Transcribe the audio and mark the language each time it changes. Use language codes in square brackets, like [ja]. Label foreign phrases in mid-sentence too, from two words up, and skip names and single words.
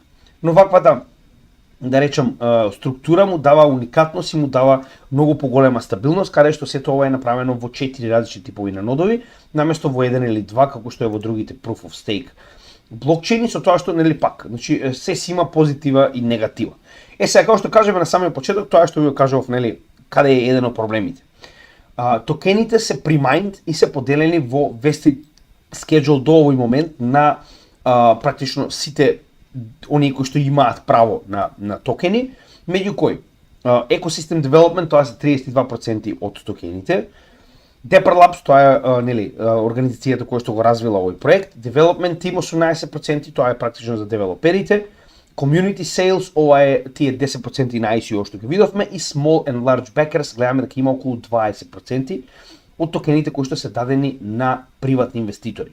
[mk] Но ваквата, да речем, структура му дава уникатност и му дава многу поголема стабилност, каде што сето ова е направено во 4 различни типови на нодови, наместо во еден или два како што е во другите [en] Proof of Stake [mk] блокчейни, со тоа што нели пак, значи се си има позитива и негатива. Сега како што кажеме на самиот почеток, тоа што ви го кажав, нели, каде е еден од проблемите. Токените се примайнд и се поделени во [en] vested schedule [mk] до овој момент на практично сите оние кои што имаат право на токени, меѓу кои [en] Ecosystem Development, [mk] тоа се 32% од токените, Dapper Labs, тоа е нели организацијата која што го развила овој проект, [en] Development Team 18%, [mk] тоа е практично за девелоперите, [en] Community Sales, [mk] ова е тие 10% на ICO што ги видовме, и [en] Small and Large Backers, [mk] гледаме дека има околу 20% од токените кои што се дадени на приватни инвеститори.